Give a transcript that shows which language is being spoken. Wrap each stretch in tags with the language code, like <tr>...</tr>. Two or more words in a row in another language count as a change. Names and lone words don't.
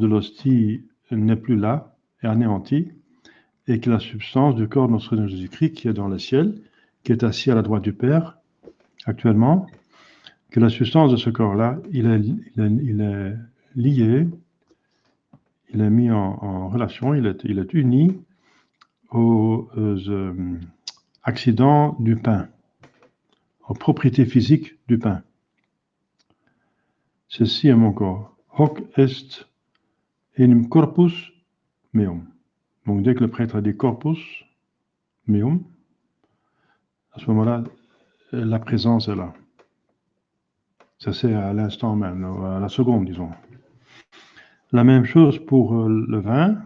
<fr>l'hostie n'est plus là, est anéantie, et que la substance du corps de notre Seigneur Jésus-Christ, qui est dans le ciel, qui est assis à la droite du Père actuellement, que la substance de ce corps-là, il est lié, il est mis en relation, il est uni aux accidents du pain, aux propriétés physiques du pain. Ceci est mon corps.</fr> <la>Hoc est in corpus meum.</la> <fr>Donc dès que le prêtre a dit</fr> <la>corpus meum,</la> <fr>à ce moment-là, la présence est là. Ça c'est à l'instant même, à la seconde, disons. La même chose pour le vin.</fr>